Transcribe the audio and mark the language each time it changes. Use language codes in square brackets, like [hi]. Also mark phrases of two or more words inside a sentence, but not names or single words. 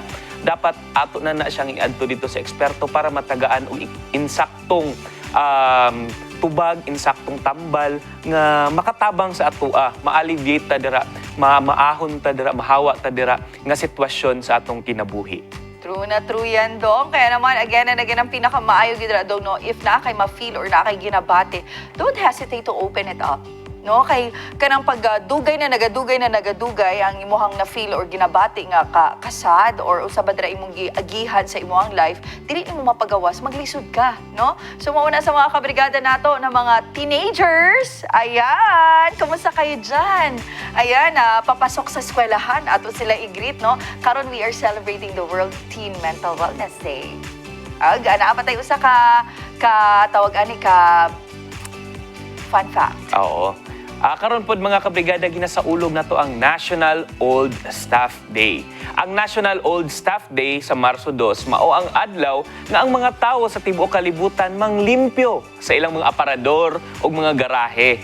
[ceb] Dapat ato na siyang iadto dito sa eksperto para matagaan og insaktong tubag, insaktong tambal nga makatabang sa atoa, ma-alleviate ta dira, maahon ta dira, mahawa ta dira nga sitwasyon sa atong kinabuhi. [tl] True na true yan, Dong. Kaya naman, [en] again and again, [ceb] ang pinakamaayo gidra, Dong, no? If na kay ma-feel or na kay ginabate, [en] don't hesitate to open it up. [ceb] No, kay kanang pagdugay na nagadugay ang imuhang na feel or ginabati nga kasad or usab dira imong giagihan sa imuhang life, dili nimo mapagawas, maglisod ka, no? So mauna sa mga kabrigada nato na mga teenagers, [tl] ayan, kumusta kayo diyan? [ceb] Ayan, papasok sa eskwelahan ato sila i-greet, no? [en] Karon we are celebrating the World Teen Mental Wellness Day. [ceb] Ana pa tayo usa ka tawag ani ka fun fact. Oo. Karon pod mga kabrigada, ginasaulog na to ang National Old Staff Day. Ang National Old Staff Day sa Marso 2 mao ang adlaw nga ang mga tawo sa tibuok kalibutan manglimpyo sa ilang mga aparador o mga garahe.